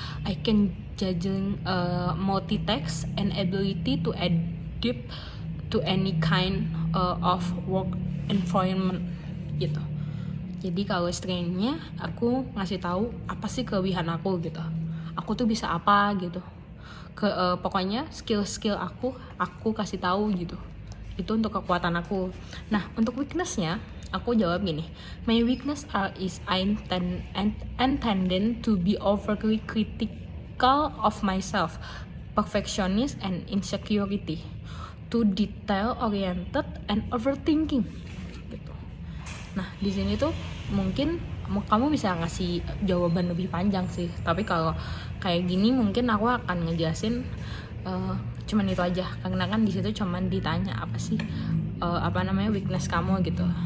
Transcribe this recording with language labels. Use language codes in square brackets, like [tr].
[en] I can juggling multitask and ability to adapt to any kind of work environment gitu. [id] Jadi kalau strength-nya aku ngasih tahu apa sih kelebihan aku gitu. Aku tuh bisa apa gitu. Pokoknya skill aku kasih tahu gitu. Itu untuk kekuatan aku. Nah, untuk weakness-nya aku jawab gini. [en] My weakness is I intended to be overly critical of myself, perfectionist and insecurity, too detail oriented and overthinking gitu. [id] Nah, di sini tuh mungkin kamu bisa ngasih jawaban lebih panjang sih, tapi kalau kayak gini mungkin aku akan ngejelasin cuman itu aja, karena kan di situ cuman ditanya apa sih weakness kamu gitu.